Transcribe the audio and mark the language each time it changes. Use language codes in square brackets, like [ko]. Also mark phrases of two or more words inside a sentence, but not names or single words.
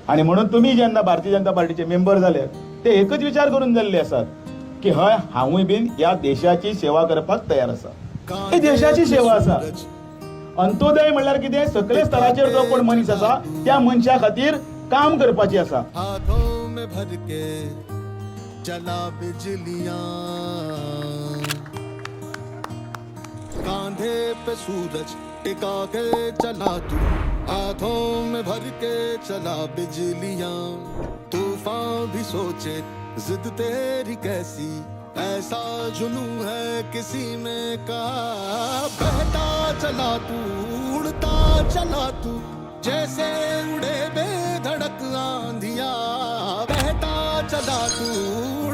[kok] आणि म्हणून तुम्ही जेन्ना भारतीय जनता पार्टीचे मेंबर झाले ते एकच विचार करून जाल्ले असतात की हय हांवूय बीन या देशाची सेवा करपाक तयार आसा. ही देशाची सेवा आसा. अंत्योदय म्हणल्यार कितें, सकले स्तराचेर जो कोण मनीस आसा त्या मनशा खातीर काम करपाची आसा. [hi] हाथों में भर के चला बिजलियां, कांधे पे सूरज टिका के चला तू, हाथों में भर के चला बिजलियां, तूफान भी सोचे जिद तेरी कैसी, ऐसा जुनू है किसी में का, बहता चला तू उड़ता चला तू, जैसे उड़े बेधड़क आंधिया, बहता चला तू